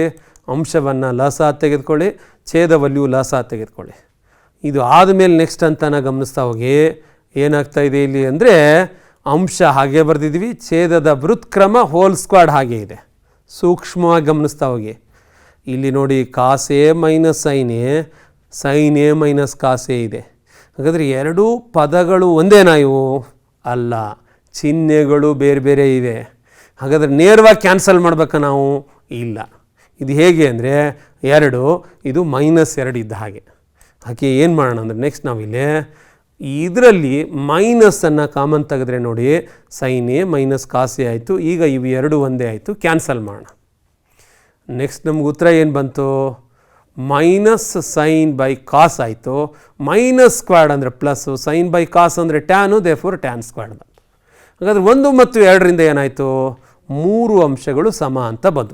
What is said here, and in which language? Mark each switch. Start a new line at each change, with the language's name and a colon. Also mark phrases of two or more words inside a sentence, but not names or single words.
Kannada: ಅಂಶವನ್ನು ಲಸ ತೆಗೆದುಕೊಳ್ಳಿ, ಛೇದವಲ್ಲಿಯೂ ಲಸ ತೆಗೆದುಕೊಳ್ಳಿ. ಇದು ಆದಮೇಲೆ ನೆಕ್ಸ್ಟ್ ಅಂತಾನ ಗಮನಿಸ್ತಾ ಹೋಗಿ ಏನಾಗ್ತಾ ಇದೆ ಇಲ್ಲಿ ಅಂದರೆ, ಅಂಶ ಹಾಗೆ ಬರೆದಿದ್ವಿ, ಛೇದದ ವೃತ್ಕ್ರಮ
English: whole squared
Kannada: ಹಾಗೆ ಇದೆ. ಸೂಕ್ಷ್ಮವಾಗಿ ಗಮನಿಸ್ತಾ ಹೋಗಿ. ಇಲ್ಲಿ ನೋಡಿ
English: cos a - sin a, sin a - cos a
Kannada: ಇದೆ. ಹಾಗಾದರೆ ಎರಡೂ ಪದಗಳು ಒಂದೇನಾ ಇವು? ಅಲ್ಲ, ಚಿಹ್ನೆಗಳು ಬೇರೆ ಬೇರೆ ಇವೆ. ಹಾಗಾದರೆ ನೇರವಾಗಿ ಕ್ಯಾನ್ಸಲ್ ಮಾಡಬೇಕಾ ನಾವು? ಇಲ್ಲ. ಇದು ಹೇಗೆ ಅಂದರೆ 2, ಇದು -2 ಇದ್ದ ಹಾಗೆ. ಹಾಗೆ ಏನು ಮಾಡೋಣ ಅಂದರೆ, ನೆಕ್ಸ್ಟ್ ನಾವಿಲ್ಲಿ ಇದರಲ್ಲಿ ಮೈನಸನ್ನು ಕಾಮನ್ ತೆಗೆದ್ರೆ ನೋಡಿ
English: sin a - cos a
Kannada: ಆಯಿತು. ಈಗ ಇವು ಎರಡು ಒಂದೇ ಆಯಿತು, ಕ್ಯಾನ್ಸಲ್ ಮಾಡೋಣ. ನೆಕ್ಸ್ಟ್ ನಮ್ಗೆ ಉತ್ತರ ಏನು ಬಂತು? -sin/cos ಆಯಿತು. -² ಅಂದರೆ ಪ್ಲಸ್ಸು, sin/cos ಅಂದರೆ ಟ್ಯಾನು, ದೇರ್ಫೋರ್ tan² ಬಂತು. ಹಾಗಾದರೆ 1 ಮತ್ತು 2ರಿಂದ ಏನಾಯಿತು? 3 ಅಂಶಗಳು ಸಮ ಅಂತ ಬಂದು.